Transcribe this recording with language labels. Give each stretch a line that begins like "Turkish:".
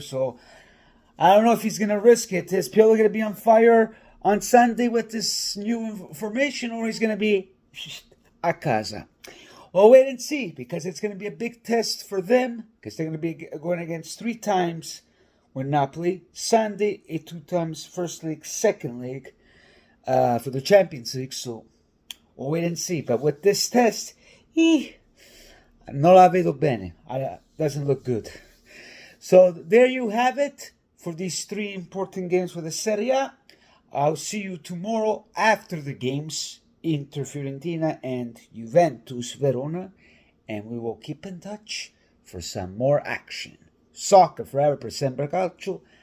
English: So I don't know if he's going to risk it. Is Pioli going to be on fire on Sunday with this new information, or he's going to be
Italian: a casa?
English: Well, wait and see, because it's going to be a big test for them, because they're going to be going against 3 times with Napoli. Sunday, 2 times first league, second league. For the Champions League, so we'll wait and see. But with this test,
Italian: non la vedo bene.
English: Doesn't look good. So there you have it for these 3 important games for the Serie A. I'll see you tomorrow after the games, Inter Fiorentina and Juventus Verona, and we will keep in touch for some more action. Soccer forever
Italian: per sempre calcio.